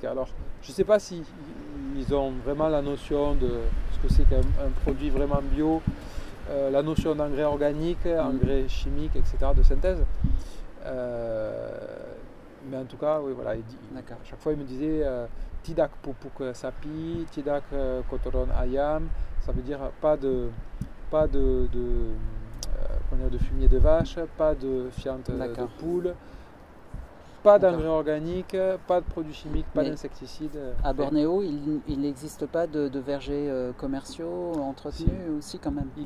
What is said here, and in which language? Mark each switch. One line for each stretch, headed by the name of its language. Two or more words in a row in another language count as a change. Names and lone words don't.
French: Alors, je ne sais pas si ils ont vraiment la notion de ce que c'est qu'un produit vraiment bio, la notion d'engrais organique, engrais chimique, etc., de synthèse. Mais en tout cas, oui, voilà. À chaque fois, il me disait
Indonesian: tidak pupuk sapi, tidak kotoran ayam.
French: Ça veut dire pas de fumier de vache, pas de fiente de poule, pas d'engrais organique, pas de produits chimiques, pas d'insecticides. À Bornéo, il n'existe pas de vergers commerciaux entretenus aussi quand même.